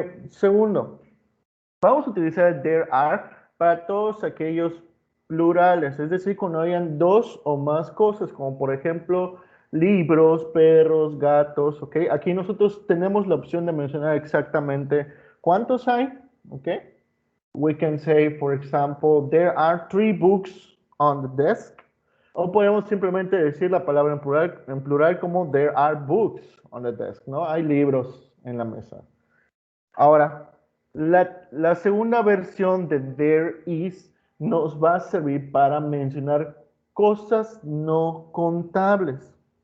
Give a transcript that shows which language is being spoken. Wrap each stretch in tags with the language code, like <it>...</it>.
<es>Segundo, vamos a utilizar there are para todos aquellos plurales, es decir, cuando hayan dos o más cosas, como por ejemplo libros, perros, gatos, ¿ok? Aquí nosotros tenemos la opción de mencionar exactamente cuántos hay, ¿ok?</es> <en>We can say, for example, there are 3 books on the desk.</en> <es>O podemos simplemente decir la palabra en plural como</es> <en>there are books on the desk,</en> <es>¿no? Hay libros en la mesa. Ahora, la segunda versión de there is nos va a servir para mencionar cosas no contables.</es>